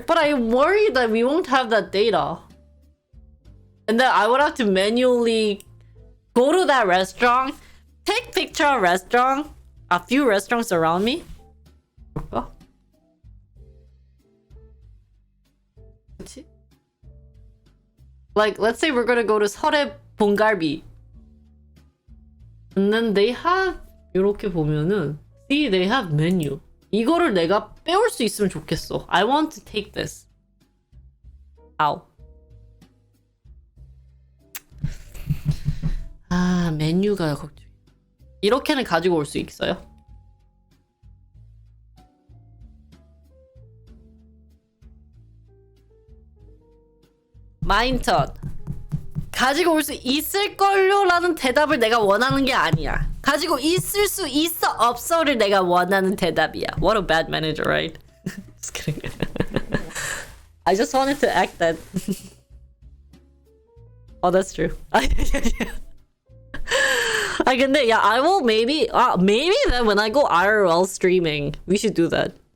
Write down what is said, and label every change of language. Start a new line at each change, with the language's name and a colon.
English: But I worry that we won't have that data, and then I would have to manually go to that restaurant, take picture of restaurant, a few restaurants around me. Oh. Like, let's say we're gonna go to 설에 봉갈비. And then they have,
Korean: 이렇게 보면은,
English: see, they have menu.
Korean: 이거를 내가 빼올 수 있으면 좋겠어.
English: I want to take this. Ow.
Korean: 아, 메뉴가 걱정. 이렇게는 가지고 올 수 있어요? 마인턴. 가지고 올 수 있을걸요? 라는 대답을 내가 원하는 게 아니야. 가지고 있을 수 있어 없어를 내가 원하는 대답이야.
English: What a bad manager, right? Just kidding. I just wanted to act that. Oh, that's true. I
Korean: 근데
English: yeah, I will maybe then when I go IRL streaming, we should do that.